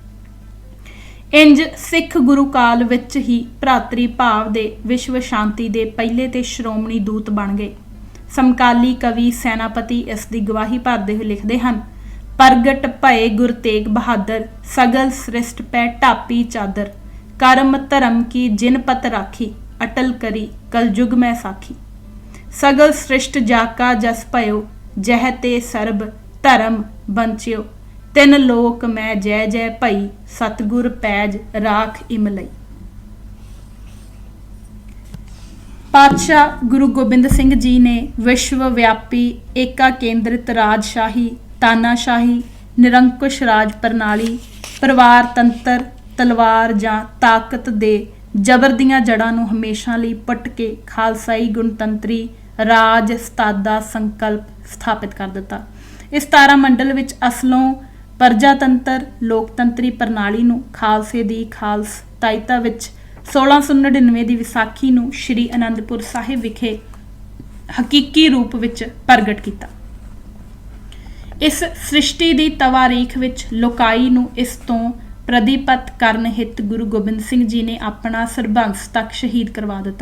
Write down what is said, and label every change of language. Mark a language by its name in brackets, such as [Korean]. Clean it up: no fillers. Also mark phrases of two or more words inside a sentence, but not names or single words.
[Punjabi] ਇੰਜ ਸਿੱਖ ਗੁਰੂ ਕਾਲ ਵਿੱਚ ਹੀ ਭਰਾਤਰੀ ਭਾਵ ਦੇ ਵਿਸ਼ਵ ਸ਼ਾਂਤੀ ਦੇ ਪਹਿਲੇ ਤੇ ਸ਼੍ਰੋਮਣੀ ਦੂਤ ਬਣ ਗਏ। ਸਮਕਾਲੀ ਕਵੀ ਸੈਨਾਪਤੀ ਇਸ ਦੀ ਗਵਾਹੀ ਭਰਦੇ ਹੋਏ ਲਿਖਦੇ ਹਨ, [Hindi] प्रगट भए गुर तेग बहादर सगल स्रिशट पै ढापी चादर करम धरम की जिन पत राखी अटल करी कलयुग में साखी। सगल सृष्ट जाका जस भयो, जह ते सर्ब धर्म बंचियो। तिन लोक मैं जय जय भई, सतगुर पैज राख इमलई। [Punjabi] ਪਾਤਸ਼ਾਹ ਗੁਰੂ ਗੋਬਿੰਦ ਸਿੰਘ ਜੀ ਨੇ ਵਿਸ਼ਵਵਿਆਪੀ ਏਕਾ ਕੇਂਦਰਿਤ ਰਾਜਸ਼ਾਹੀ, ਤਾਨਾਸ਼ਾਹੀ, ਨਿਰੰਕੁਸ਼ ਰਾਜ ਪ੍ਰਣਾਲੀ, ਪਰਿਵਾਰ ਤੰਤਰ, ਤਲਵਾਰ ਜਾਂ ਤਾਕਤ ਦੇ ਜਬਰ ਦੀਆਂ ਜੜ੍ਹਾਂ ਨੂੰ ਹਮੇਸ਼ਾ ਲਈ ਪੁੱਟ ਕੇ ਖ਼ਾਲਸਾਈ ਗੁਣਤੰਤਰੀ ਰਾਜ ਸੱਤਾ ਦਾ ਸੰਕਲਪ ਸਥਾਪਿਤ ਕਰ ਦਿੱਤਾ। ਇਸ ਤਾਰਾ ਮੰਡਲ ਵਿੱਚ ਅਸਲੋਂ ਪਰਜਾਤੰਤਰ ਲੋਕਤੰਤਰੀ ਪ੍ਰਣਾਲੀ ਨੂੰ ਖ਼ਾਲਸੇ ਦੀ ਖ਼ਾਲਸਾਇਤਾ ਵਿੱਚ 1699 ਦੀ ਵਿਸਾਖੀ ਨੂੰ ਸ਼੍ਰੀ ਅਨੰਦਪੁਰ ਸਾਹਿਬ ਵਿਖੇ ਹਕੀਕੀ ਰੂਪ ਵਿੱਚ ਪ੍ਰਗਟ ਕੀਤਾ। ਇਸ ਸ੍ਰਿਸ਼ਟੀ ਦੀ ਤਵਾਰੀਖ ਵਿੱਚ ਲੋਕਾਈ ਨੂੰ ਇਸ ਤੋਂ ਪ੍ਰਦੀਪਤ ਕਰਨ ਹਿੱਤ ਗੁਰੂ ਗੋਬਿੰਦ ਸਿੰਘ ਜੀ ਨੇ ਆਪਣਾ ਸਰਬੰਸ ਤੱਕ ਸ਼ਹੀਦ ਕਰਵਾ ਦਿੱਤਾ।